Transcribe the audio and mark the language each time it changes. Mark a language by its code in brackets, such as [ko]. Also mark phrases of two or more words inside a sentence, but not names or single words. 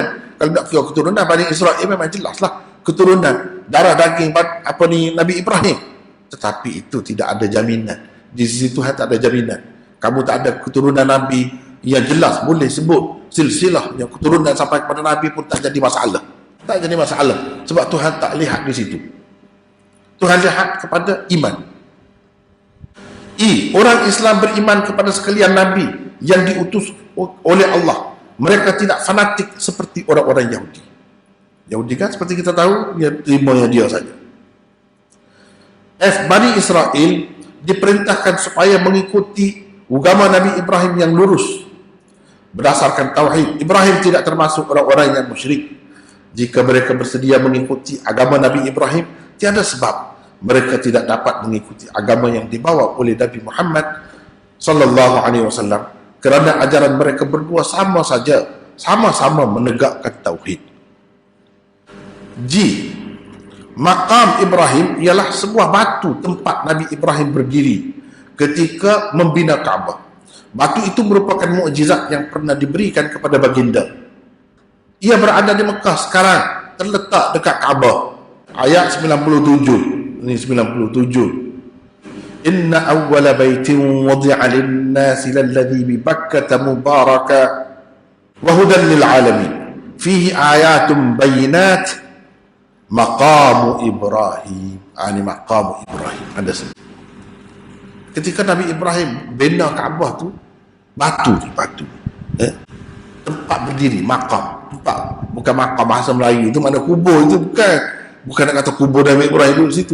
[ms] Kalau nak kira keturunan, Bani Israel memang jelaslah keturunan darah daging Nabi Ibrahim. Tetapi itu tidak ada jaminan. Di sisi Tuhan tak ada jaminan. Kamu tak ada keturunan Nabi, Yang jelas boleh sebut silsilah yang keturunan sampai kepada Nabi pun tak jadi masalah. Tak jadi masalah. Sebab Tuhan tak lihat di situ. Tuhan lihat kepada iman. Orang Islam beriman kepada sekalian Nabi yang diutus oleh Allah. Mereka tidak fanatik seperti orang-orang Yahudi. Yahudi kan seperti kita tahu, dia terimanya dia saja. Bani Israel diperintahkan supaya mengikuti agama Nabi Ibrahim yang lurus berdasarkan tauhid. Ibrahim tidak termasuk orang-orang yang musyrik. Jika mereka bersedia mengikuti agama Nabi Ibrahim, tiada sebab mereka tidak dapat mengikuti agama yang dibawa oleh Nabi Muhammad [ar] صلى الله عليه وسلم, [ms] kerana ajaran mereka berdua sama saja, sama-sama menegakkan tauhid. Maqam Ibrahim ialah sebuah batu tempat Nabi Ibrahim berdiri ketika membina Kaabah. Batu itu merupakan mukjizat yang pernah diberikan kepada baginda. Ia berada di Mekah sekarang, terletak dekat Kaabah. Ayat 97. Ini 97. [ar] إن أول بيت وضع للناس للذي ببكة مباركا وهدى للعالمين. فيه آيات بينات مقام إبراهيم. [ms] Ini maqamu Ibrahim. Ada sebut. Ketika Nabi Ibrahim bina Kaabah tu, batu. Tempat berdiri, maqam. Tempat, bukan maqam bahasa Melayu itu, mana kubur itu, bukan nak kata kubur Nabi Ibrahim duduk situ.